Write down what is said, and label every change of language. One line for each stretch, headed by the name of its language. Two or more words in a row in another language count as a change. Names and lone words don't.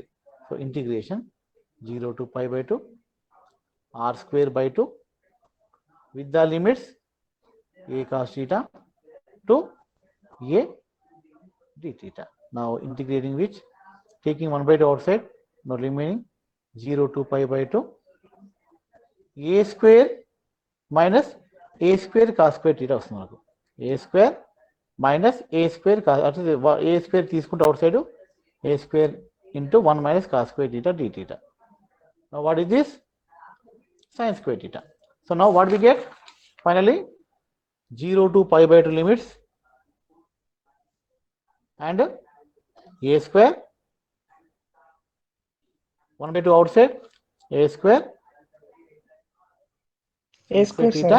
English: So integration 0 to pi by 2 r square by 2 with the limits a cos theta to a d theta. Now integrating which, taking 1 by 2 outside, now remaining 0 to pi by 2 a square minus a square cos square theta
Telugu: వస్తుంది మనకు.
English: a square minus a square cos, a square తీసుకుంటే outside a square into 1 minus cos square theta d theta. Now what is this? Sin square theta. So now what we get finally? 0 to pi by 2 limits and a square 1 by 2 outside, a square theta,